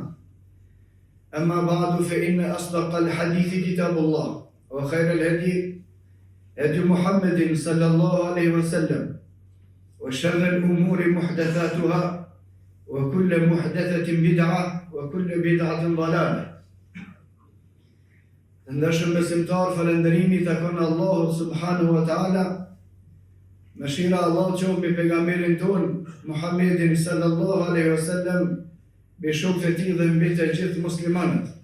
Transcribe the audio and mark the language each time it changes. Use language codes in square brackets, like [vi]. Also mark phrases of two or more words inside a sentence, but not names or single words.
[ar] أما بعد فإن أصدق الحديث كتاب الله وخير الهدي هدي محمد صلى الله عليه وسلم وشر الأمور محدثاتها وكل محدثة بدعة وكل بدعة ضلالة. [sq] Ndërshëm besimtar, falënderimi takon Allahut [ar] سبحانه وتعالى. [sq] Mëshira Allah qoftë mbi pejgamberin ton Muhammedin [ar] صلى الله عليه وسلم, [sq] mbi shokët e tij dhe mbi të gjithë muslimanët.